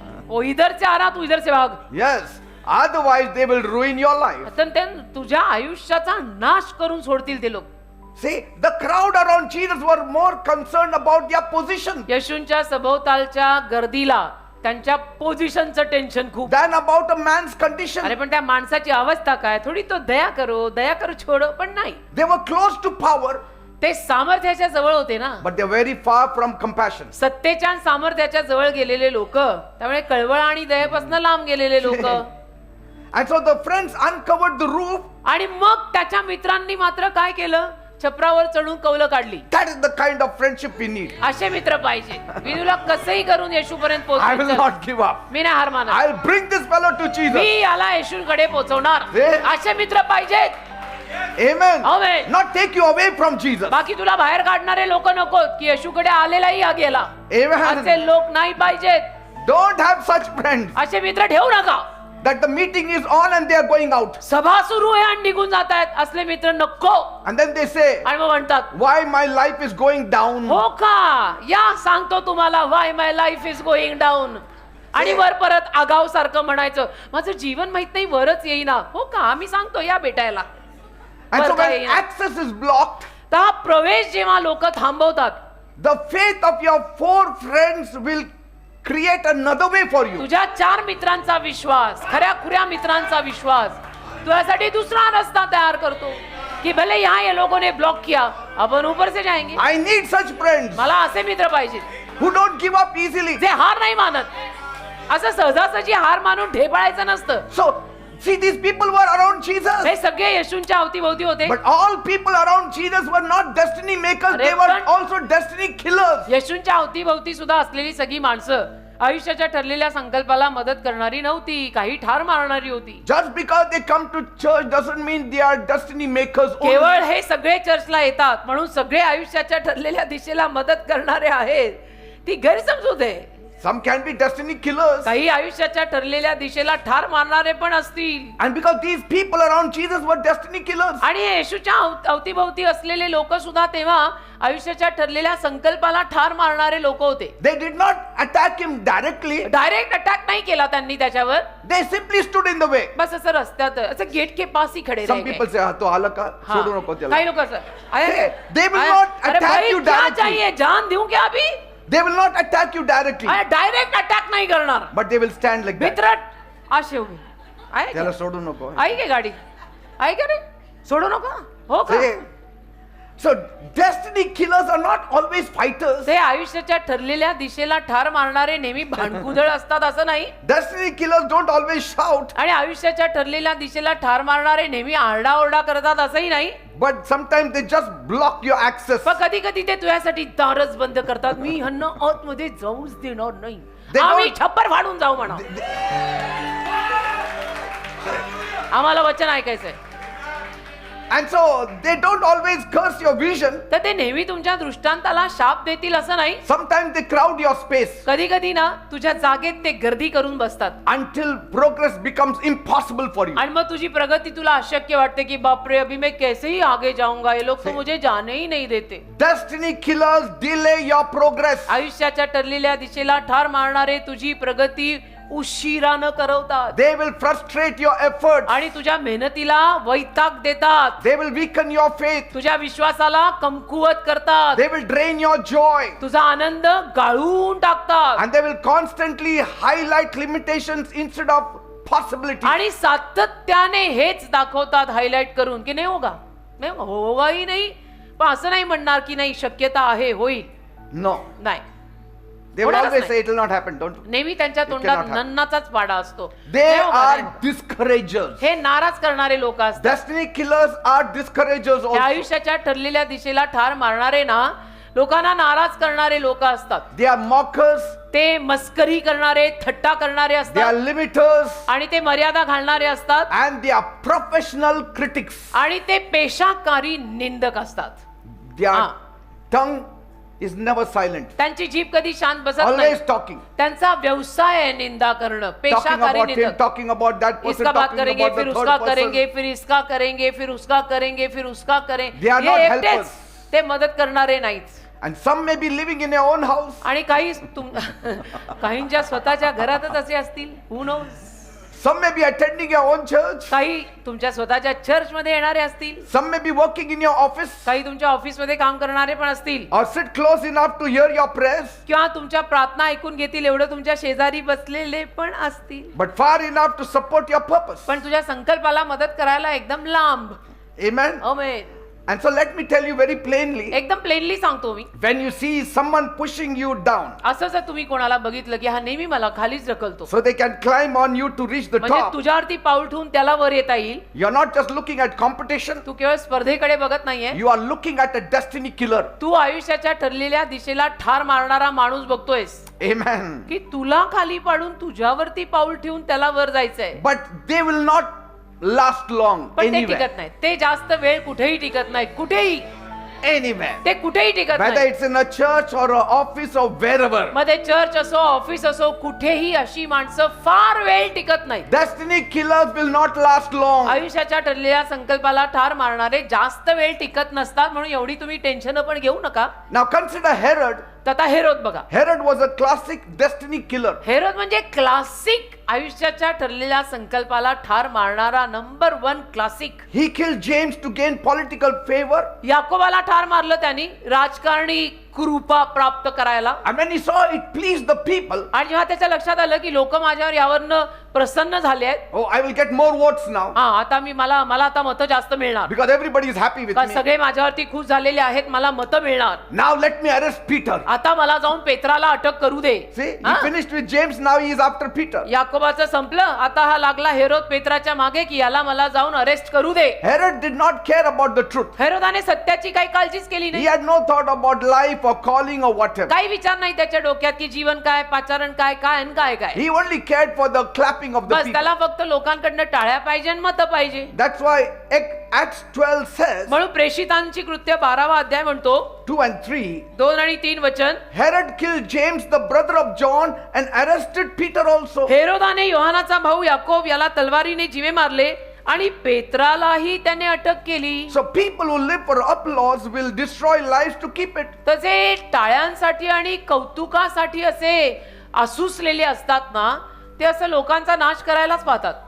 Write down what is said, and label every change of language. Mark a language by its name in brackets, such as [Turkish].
[Hindi] ओ इधर से आ रहा, तू इधर से भाग. [English] Yes, otherwise they will ruin your life. [Marathi] तर ते तुझ्या आयुष्याचा नाश करून सोडतील ते लोक. [English] See, the crowd around Jesus were more concerned about their position [Marathi] येशूंच्या सभोवतालच्या गर्दीला त्यांच्या पोझिशनचं टेन्शन खूप. [English] than about a man's condition. [Marathi] अरे पण त्या माणसाची अवस्था काय, [Hindi] थोडी तो दया करो छोडो. [Marathi] पण नाही, [English] They were close to power, [Marathi] ते सामर्थ्याच्या जवळ होते ना. [English] but they are very far from compassion. [Marathi] सत्तेच्या आणि सामर्थ्याच्या जवळ गेलेले लोक, त्यामुळे कळवळ आणि दयेपासून लांब गेलेले लोक. [English] And so the friends uncovered the roof. [Marathi] आणि मग त्याच्या मित्रांनी मात्र काय केलं, छपरावर चढून कौलं काढली. [English] That is the kind of friendship we need. [Marathi] असे मित्र पाहिजे. मी तुला कसंही करून येशूपर्यंत [English] I will [Marathi] पोहोचवायचं, [English] not give up. [Marathi] मी नाही हार मानत. [English] I'll bring this fellow to Jesus. [Marathi] मी याला येशूकडे पोहोचवणार. हे- असे मित्र पाहिजेत. [English] Amen. Amen. Not take you away from Jesus. [Marathi] बाकी तुला बाहेर काढणारे लोक नको की येशूकडे आलेलाही हा गेला. [English] Amen. [Marathi] असे लोक नाही पाहिजेत. [English] Don't have such friends [Marathi] असे मित्र ठेवू नका. [English] that the meeting is on and they are going out. [Marathi] सभा सुरू आहे आणि निघून जात आहेत, असले मित्र नको. [English] And then they say, [Marathi] आणि मग म्हणतात, [English] why my life is going down. [Marathi] हो का, या सांगतो तुम्हाला [English] Why my life is going down. [Marathi] आणि वर परत आगाव सारखं म्हणायचं, माझं जीवन माहित नाही वरच येईना. हो का, आम्ही सांगतो या भेटायला. [English] And so [Marathi] वर काय [English] when [Marathi] येईना. [English] access is blocked, [Marathi] तर हा प्रवेश जेव्हा लोक थांबवतात, [English] the faith of your 4 friends will create another way for you. [Marathi] तुझ्या 4 मित्रांचा विश्वास, खऱ्या खुऱ्या मित्रांचा विश्वास तुझ्यासाठी दुसरा रस्ता तयार करतो कि [Hindi] भले यहाँ ये लोगों ने ब्लॉक किया, अपन ऊपर से जाएंगे. [English] I need such friends [Marathi] मला असे मित्र पाहिजे [English] who don't give up easily. [Marathi] जे हार नाही मानत. असं सहजासहजी हार मानून ढेपाळायचं नसतं. [English] So See, these people were around Jesus. [Marathi] हे सगळे येशूंच्या अवतीभोवती होते. [English] But all people around Jesus were not destiny makers. They were also destiny killers. [Marathi] येशूंच्या अवतीभोवती सुद्धा असलेली सगळी माणसं आयुष्याच्या ठरलेल्या संकल्पाला मदत करणारी नव्हती, काही ठार मारणारी होती. [English] Just because they come to church doesn't mean they are destiny makers only. [Marathi] केवळ हे सगळे चर्चला येतात म्हणून सगळे आयुष्याच्या ठरलेल्या दिशेला मदत करणारे आहेत, ती गैरसमजूत आहे. [English] Some can be destiny killers. [Marathi] काही आयुष्याच्या ठरलेल्या दिशेला ठार मारणारे पण असतील. [English] And because these people around Jesus were destiny killers. [Marathi] आणि येशूच्या अवतीभोवती असलेले लोक सुद्धा तेव्हा आयुष्याच्या ठरलेल्या संकल्पाला ठार मारणारे लोक होते. [English] They did not attack him directly. [Marathi] Direct attack नाही केला त्यांनी त्याच्यावर. [English] They simply stood in the way. [Marathi] बस असं रस्त्यात असं [Hindi] गेट के पास ही खडे [English] Some people say, [Marathi] तो आला का? सोडू नको त्याला. काही लोक असं [English] They will not attack you directly. [Hindi] चाहिए जान दूं क्या अभी? [English] They will not attack you directly. [Marathi] Direct attack नाही करणार. [English] But they will stand like that. [Marathi] भित्रट असे उभे आहे. त्याला सोडू नको. आई के गाडी आहे का रे? सोडू नका. हो का? [English] So destiny killers are not always fighters. [Marathi] ते आयुष्याच्या ठरलेल्या दिशेला ठार मारणारे नेहमी भांडकुदळ असतात असं नाही. [English] Destiny killers don't always shout. [Marathi] आणि आयुष्याच्या ठरलेल्या दिशेला ठार मारणारे नेहमी आरडाओरडा करतात असंही नाही. [English] But sometimes they just block your access. [Marathi] पण कधी कधी ते तुझ्यासाठी दारच बंद करतात. मी ह्यांना आतमध्ये जाऊच देणार नाही. [English] They [Marathi] आम्ही [English] don't- [Marathi] छप्पर फाडून जाऊ म्हणा. आम्हाला वचन ऐकायचंय. [English] And so they don't always curse your vision. [Marathi] तर ते नेहमी तुमच्या दृष्टांताला शाप देतील असं नाही. [English] Sometimes they crowd your space [Marathi] कधी कधी ना तुझ्या जागेत ते गर्दी करून बसतात. [English] until progress becomes impossible for you. [Marathi] आणि मग तुझी प्रगती तुला अशक्य वाटते की बापरे [Hindi] अभी मैं कैसे ही आगे जाऊंगा, ये लोग तो मुझे जाने ही नहीं देते. [English] Destiny killers delay your progress. [Marathi] आयुष्याच्या ठरलेल्या दिशेला ठार मारणारे तुझी प्रगती उशिरानं करवतात. [English] They will frustrate your efforts. [Marathi] आणि तुझ्या मेहनतीला वैताग देतात. [English] They will weaken your faith. [Marathi] तुझ्या विश्वासाला कमकुवत करतात. [English] They will drain your joy. [Marathi] तुझा आनंद गाळून टाकतात. [English] And they will constantly highlight limitations instead of possibilities. [Marathi] आणि सातत्याने हेच दाखवतात हायलाइट करून की नाही होगा, नाही होगाही नाही. पण असं नाही म्हणणार की नाही शक्यता आहे होईल. [English] No. [Marathi] नाही, [English] They will [Marathi] होणारच [English] always [Marathi] नाही. [English] say it will not happen. Don't. [Marathi] नेहमी त्यांच्या [English] It [Marathi] तोंडात [English] cannot happen. [Marathi] नन्नाचाच पाडा असतो. [English] They [Hindi] नाही होगा, [English] are [Hindi] नाही होगा. [English] discouragers. [Marathi] हे नाराज करणारे लोक असतात. [English] Destiny killers are discouragers [Marathi] हे [English] also. [Marathi] आयुष्याच्या ठरलेल्या दिशेला ठार मारणारे ना लोकांना नाराज करणारे लोक असतात. [English] They are mockers. [Marathi] ते मस्करी करणारे, थट्टा करणारे [English] They are [Marathi] असतात. [English] limiters. [Marathi] आणि ते मर्यादा घालणारे असतात. [English] And they are professional critics. [Marathi] आणि ते पेशाकारी निंदक असतात. [English] Their Ah. tongue is never silent. [Marathi] त्यांची जीभ कधी शांत बसत नाही. [English] Always talking. [Marathi] त्यांचा व्यवसाय आहे निंदा करणं, [English] Talking [Marathi] पेशाकारी [English] about him, [Marathi] निंदक. [English] talking about that person, [Hindi] इसका बात [English] talking [Hindi] करेंगे, [English] about [Hindi] फिर [English] the [Hindi] उसका [English] third [Hindi] करेंगे, [English] person. [Hindi] फिर इसका करेंगे, फिर उसका करेंगे, फिर उसका करेंगे. [English] They are [Marathi] हे [English] not [Marathi] एकटेच [English] helpers. [Marathi] ते मदत करणारे नाहीत. [English] And some may be living in your own house. [Marathi] आणि काही काहींच्या स्वतःच्या घरातच असे असतील. [English] Who knows? Some may be attending your own church. [Marathi] काही तुमच्या स्वतःच्या चर्च मध्ये येणारे असतील. [English] Some may be working in your office [Marathi] काही तुमच्या ऑफिस मध्ये काम करणारे पण असतील. [English] or sit close enough to hear your prayers, [Marathi] किंवा तुमच्या प्रार्थना ऐकून घेतील एवढं तुमच्या शेजारी बसलेले पण असतील. [English] but far enough to support your purpose. [Marathi] पण तुझ्या संकल्पाला मदत करायला एकदम लांब. [English] Amen. [Marathi] Amen. [English] And so let me tell you very plainly, [Marathi] एकदम प्लेनली सांगतो मी. [English] when you see someone pushing you down [Marathi] असं जर तुम्ही कोणाला बघितलं की हा नेहमी मला खालीच ढकलतो, [English] so they can climb on you to reach the [Marathi] म्हणजे [English] top, [Marathi] तुझ्यावरती पाऊल ठेवून त्याला वर येता येईल. [English] you're not just looking at competition, [Marathi] तू केवळ स्पर्धेकडे बघत नाहीये, [English] you are looking at a destiny killer. [Marathi] तू आयुष्याच्या ठरलेल्या दिशेला ठार मारणारा माणूस बघतोयस. [English] Amen. [Marathi] की तुला खाली पाडून तुझ्यावरती पाऊल ठेवून त्याला वर जायचंय. [English] But they will not last long [Marathi] पण ते [English] anywhere. [Marathi] टिकत नाही. ते जास्त वेळ कुठेही टिकत नाही. कुठेही [English] Anywhere. [Marathi] ते कुठेही टिकत [English] Whether [Marathi] नाही. [English] it's in a church or an office or wherever. [Marathi] मग ते चर्च असो, ऑफिस असो, कुठेही अशी माणसं फार वेळ टिकत नाही. [English] Destiny killers will not last long. [Marathi] आयुष्याच्या ठरलेल्या संकल्पाला ठार मारणारे जास्त वेळ टिकत नसतात. म्हणून एवढी तुम्ही टेन्शन पण घेऊ नका. [English] Now consider Herod. [Marathi] तर आता हेरोद बघा. [English] Herod was a classic destiny killer. [Marathi] Herod म्हणजे क्लासिक आयुष्याच्या ठरलेल्या संकल्पाला ठार मारणारा number 1 classic. [English] He killed James to gain political favor. [Marathi] याकोबाला ठार मारलं त्यांनी राजकारणी कृपा प्राप्त करायला. [English] And when he saw it pleased the people, [Marathi] आणि जेव्हा त्याच्या लक्षात आलं की लोक माझ्यावर यावरनं प्रसन्न झाले आहेत, [English] oh, I will get more votes now [Marathi] हा आता मला आता मतं जास्त मिळणार, [English] because everybody is happy with [Marathi] कारण [English] me. [Marathi] सगळे माझ्यावरती खुश झालेले आहेत, मला मतं मिळणार. [English] Now let me arrest Peter. [Marathi] आता मला जाऊन पेत्राला अटक करू दे. [English] See, he [Marathi] हा? [English] finished with James, now he is after Peter. [Marathi] याकोबाचं संपलं, आता हा लागला हेरोद पेत्राच्या मागे की याला मला जाऊन अरेस्ट करू दे. [English] Herod did not care about the truth. [Marathi] हेरोदाने सत्याची काही काळजीच केली [English] He [Marathi] नाही. [English] had no thought about life or calling or whatever. [Marathi] काही विचार नाही त्याच्या डोक्यात की जीवन काय, पाचारण काय, काय आणि काय काय. [English] He only cared for the clapping of the [Marathi] bus [English] people. [Marathi] त्याला फक्त लोकांकडनं टाळ्या पाहिजे आणि मतं पाहिजे. [English] That's why Acts 12 says, [Marathi] म्हणून प्रेषितांची कृत्य 12वा अध्याय म्हणतो [English] 2 and 3, [Marathi] 2 आणि 3 वचन, [English] Herod killed James, the brother of John, and arrested Peter also. [Marathi] हेरोदाने योहानाचा भाऊ याकोब याला तलवारीने जीवे मारले आणि पेत्रालाही त्याने अटक केली. [English] So people who live for applause will destroy lives to keep it. [Marathi] तसे टाळ्यांसाठी आणि कौतुकासाठी असे असूसलेले असतात ना, ते असं लोकांचा नाश करायलाच पाहतात.